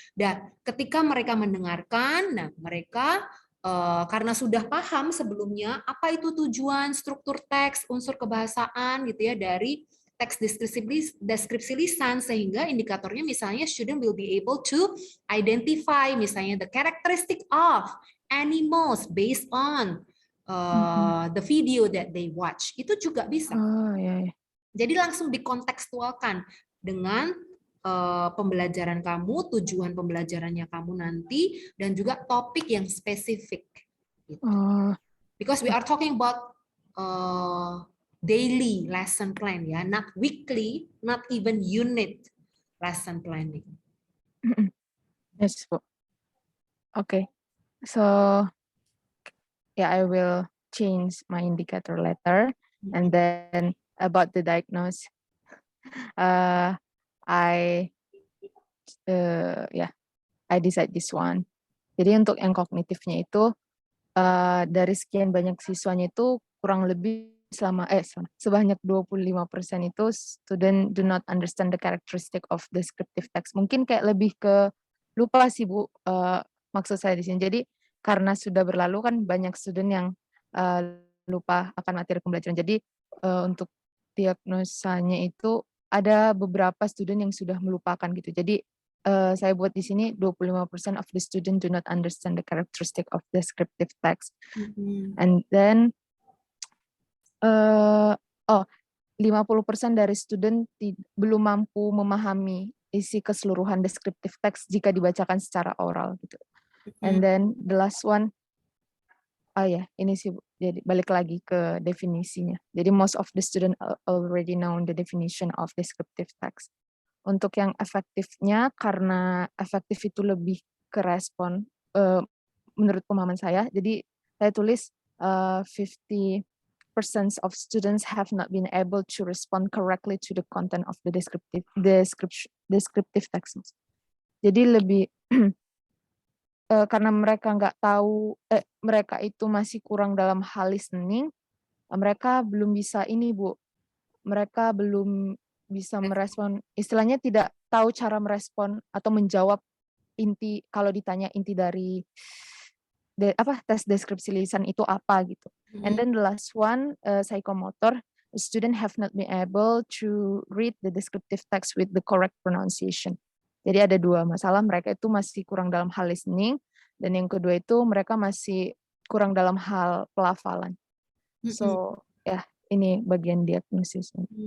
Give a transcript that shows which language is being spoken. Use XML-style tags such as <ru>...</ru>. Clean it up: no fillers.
<id>Dan ketika mereka mendengarkan, nah mereka karena sudah paham sebelumnya apa itu tujuan, struktur teks, unsur kebahasaan gitu ya dari teks deskripsi lisan, sehingga indikatornya misalnya</id> <en>student will be able to identify misalnya the characteristic of animals based on the video that they watch,</en> <id>itu juga bisa. Iya. Jadi langsung dikontekstualkan dengan pembelajaran kamu, tujuan pembelajarannya kamu nanti, dan juga topik yang spesifik. Gitu.</id> <en>Because we are talking about daily lesson plan ya, not weekly, not even unit lesson planning. Yes, Bu. Okay. So yeah, I will change my indicator letter. And then about the diagnose, I decide this one.</en> <id>Jadi untuk yang kognitifnya itu dari sekian banyak siswanya itu kurang lebih sebanyak 25% itu</id> <en>student do not understand the characteristic of descriptive text.</en> <id>Mungkin kayak lebih ke lupa sih, Bu, maksud saya di sini. Jadi karena sudah berlalu kan banyak student yang lupa akan materi pembelajaran. Jadi untuk diagnosanya itu ada beberapa student yang sudah melupakan gitu. Jadi saya buat di sini</id> <en>25% of the student do not understand the characteristic of descriptive text. And then</en> <id>50% dari student belum mampu memahami isi keseluruhan descriptive text jika dibacakan secara oral gitu.</id> <en>And then the last one,</en> <id>ini sih jadi balik lagi ke definisinya.</id> <en>Jadi most of the student already know the definition of descriptive text.</en> <id>Untuk yang efektifnya, karena efektif itu lebih ke respon menurut pemahaman saya, jadi saya tulis 50%</id> <en>of students have not been able to respond correctly to the content of the descriptive text.</en> <id>Jadi lebih karena mereka nggak tahu, mereka itu masih kurang dalam hal listening, mereka belum bisa ini Bu, mereka belum bisa merespon, istilahnya tidak tahu cara merespon atau menjawab inti, kalau ditanya inti dari tes deskripsi lisan itu apa gitu.</id> <en>And then the last one, psychomotor, the student have not been able to read the descriptive text with the correct pronunciation.</en> <id>Jadi ada dua masalah, mereka itu masih kurang dalam hal listening, dan yang kedua itu mereka masih kurang dalam hal pelafalan. So, ya, ini bagian diagnosisnya.</id>